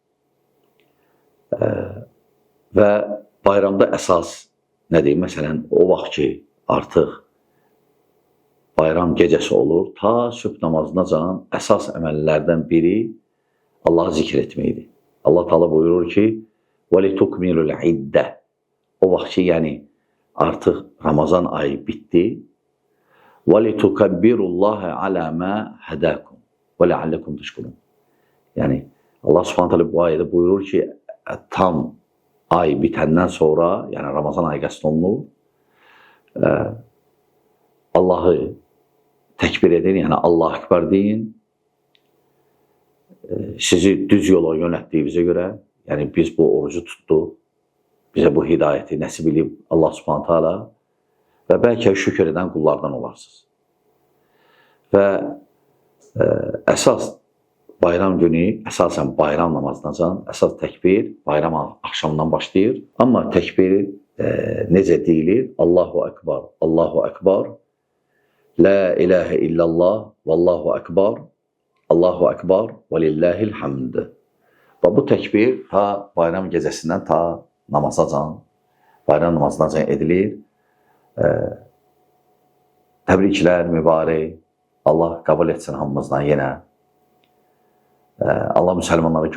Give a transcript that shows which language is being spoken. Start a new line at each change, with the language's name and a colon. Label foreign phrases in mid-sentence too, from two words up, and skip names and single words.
Azerbaijani: Və bayramda əsas nədir? Məsələn, o vaxt ki, artıq bayram gecəsi olur, ta sübh namazına canan əsas əməllərdən biri Allahı zikr etməkdir.
Arabic: الله تعالى
Azerbaijani: buyurur ki,
Arabic: وَلِتُكْمِلُ الْعِدَّةِ
Azerbaijani: O vaxt ki, yəni artıq Ramazan ayı bitdi.
Arabic: وَلِتُكَبِّرُ اللّٰهَ عَلَى مَا هَدَاكُمْ وَلَعَلَّكُمْ تَشْكُرُونَ
Azerbaijani: Yəni
Arabic: الله سبحانه تعالى
Azerbaijani: bu ayədə buyurur ki, tam ay bitəndən sonra, yəni Ramazan ayı qəsd olunur, Allahı təkbir edin, yəni
Arabic: الله أكبر
Azerbaijani: deyin. Sizi düz yola yönətdiyimizə görə, yəni biz bu orucu tutduq, bizə bu hidayəti nəsib edib
Arabic: الله سبحانه تعالى
Azerbaijani: və bəlkə şükür edən qullardan olarsınız. Və əsas bayram günü, əsasən bayram namazınacan, əsas təkbir bayram axşamından başlayır. Amma təkbiri necə deyilir?
Arabic: الله أكبر، الله أكبر، لا إله إلا الله، والله أكبر، الله أكبر، ولله الحمد. Və bu təkbir ta bayram gecəsindən ta namazacan, bayram namazınacan edilir. Təbriklər, mübarək. Allah qəbul etsin hamımızdan yenə. Allah müsəlmanlara kömək olsun.